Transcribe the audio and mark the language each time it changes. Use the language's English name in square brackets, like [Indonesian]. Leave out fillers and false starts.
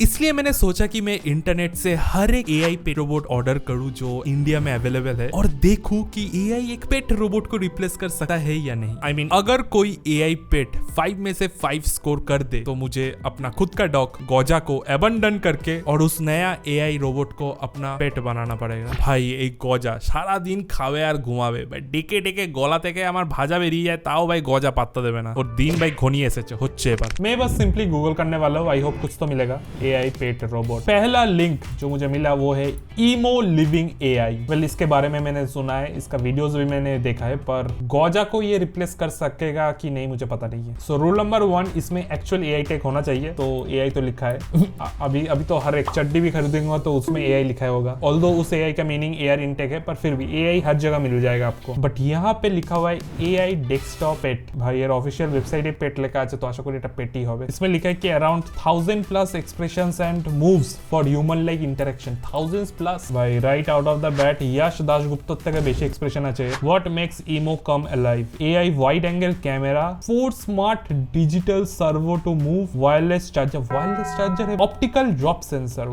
[Hindi] इसलिए मैंने सोचा कि मैं इंटरनेट से हर एक एआई पेट रोबोट ऑर्डर करूं जो इंडिया में अवेलेबल है और देखूं कि एआई एक पेट रोबोट को रिप्लेस कर सकता है या नहीं। आई मीन अगर कोई एआई पेट 5 में से 5 स्कोर कर दे तो मुझे अपना खुद का डॉग गौजा को अबंडन करके और उस नया एआई रोबोट को अपना पेट बनाना पड़ेगा। भाई एक गौजा [Bangla] সারা দিন খাবে আর ঘুমাবে ভাই, ডেকে ডেকে গলা থেকে আমার ভাজা বেরিয়ে যায়, তাও ভাই গজা পাত্তা দেবে না। [Hindi] और दिन भाई [Bangla] ঘনিয়ে এসেছে হচ্ছে এবার। [Hindi] मैं बस सिंपली गूगल करने वाला हूँ, आई होप कुछ तो मिलेगा। एआई पेट रोबोट, पहला लिंक जो मुझे मिला वो है ईमो लिविंग एआई। वेल, इसके बारे में मैंने सुना है, इसका वीडियोस भी मैंने देखा है, पर गौजा को ये रिप्लेस कर सकेगा कि नहीं मुझे पता नहीं है। सो रूल नंबर 1, इसमें एक्चुअल एआई टेक होना चाहिए। तो एआई तो लिखा है अभी तो हर एक चड्डी भी खरीदूंगा तो उसमें एआई लिखा होगा। ऑल्दो उस एआई का मीनिंग एआर इनटेक है, पर फिर भी एआई हर जगह मिल जाएगा आपको। बट यहाँ पे लिखा हुआ है एआई डेस्कटॉप पेट। भाई यार [Bangla] ऑफिशियल वेबसाइटे पेट लेखा আছে, তো আশা করি এটা পেটই হবে। [Hindi] इसमें लिखा है कि around 1000+ expressions and moves for human like interaction. 1000+, भाई right out of the bat यश दासगुप्त [Bangla] থেকে বেশি এক্সপ্রেশন আছে। [Hindi] What makes emo come alive? AI wide angle camera, 4 smart digital servo to move, wireless charger है, ऑप्टिकल ड्रॉप सेंसर।